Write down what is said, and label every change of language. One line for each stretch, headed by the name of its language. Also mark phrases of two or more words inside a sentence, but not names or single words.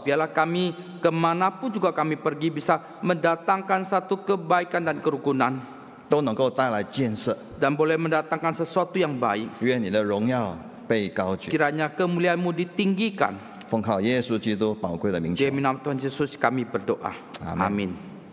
Indonesian: Biarlah kami kemanapun juga kami pergi bisa mendatangkan satu kebaikan dan kerukunan,
Chinese: 都能够带来建设。
Indonesian: dan boleh mendatangkan sesuatu yang baik.
Chinese: 愿你的荣耀被高举。
Indonesian: Kiranya kemuliaan-Mu ditinggikan.
Chinese: 奉靠耶稣基督宝贵的名求
Indonesian: Di dalam nama Tuhan Yesus kami berdoa. Amin. Amin.